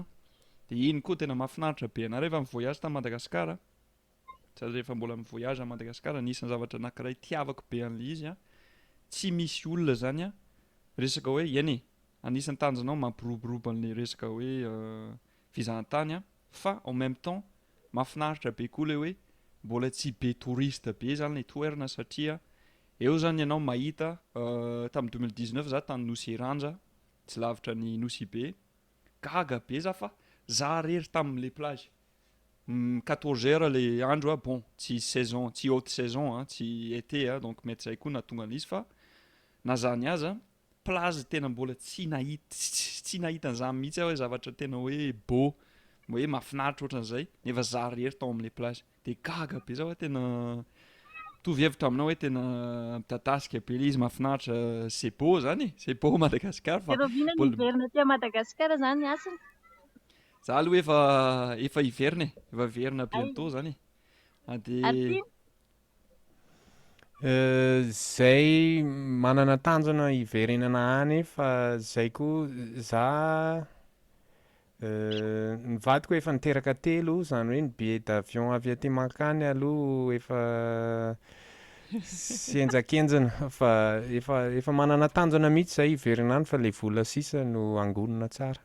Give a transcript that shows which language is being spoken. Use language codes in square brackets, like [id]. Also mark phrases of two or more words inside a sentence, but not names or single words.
[mg] Dia iny koa tena mahafinaritra be anà rehefa mivoyage ta Madagasikara. Sady rehefa mbola mivoyage à Madagasikara, anisan'ny zavatra anankiray tiavako be an'ilay izy tsy misy olona zany resaka hoe eny anisan'ny tanjonao mampiroborobo an'ilay resaka hoe fizahan-tany fa [fr] en même temps [mg] mahafinaritra be koa ilay hoe mbola tsy be touriste be zany ilay toerana satria eo zany ianao mahita tamin'ny 2019 za tany Nosy Iranja, tsy lavitra ny Nosy be, gaga be za fa za rery tamin'ilay plage. 14 heures le andro bon tsy saison, tsy [fr] haute saison, [mg] tsy été, donc mety zay koa nahatonga an'izy fa na zany aza plage tena mbola tsy nahita an'izany mihitsy hoe zavatra tena hoe beau, hoe mahafinaritra ohatran'izay nefa za rery tao amin'ilay plage dia gaga be zao tena tovy hevitra aminao hoe tena midadasika be ilay izy mahafinaritra, [fr] c'est beau zany, c'est beau Madagasikara fa [mg] Erovina ny hiverina aty Madagasikara zany ny asany. za aloha efa hiverina efa verina bientôt zany Aty dia Zay manana tanjona hiverenana any fa zay koa za ny vadiko efa niteraka telo zany hoe ny [fr] billet d'avion [mg] avy aty mankany aloha efa sy enjakenjana fa efa manana tanjona mihitsy zay hiverina any fa le vola sisa no angonina tsara.